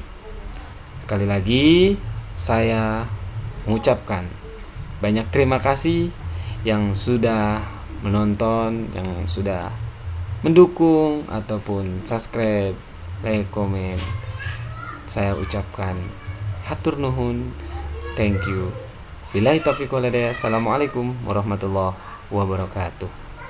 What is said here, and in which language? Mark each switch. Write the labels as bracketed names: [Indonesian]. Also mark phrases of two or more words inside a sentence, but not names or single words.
[Indonesian] Sekali lagi saya mengucapkan banyak terima kasih yang sudah menonton, yang sudah mendukung ataupun [English] subscribe, like, [Indonesian] komen. Saya ucapkan [Sundanese] hatur nuhun, [English] thank you. [Arabic] بالله التوفيق والهداية. السلام عليكم ورحمة الله وبركاته.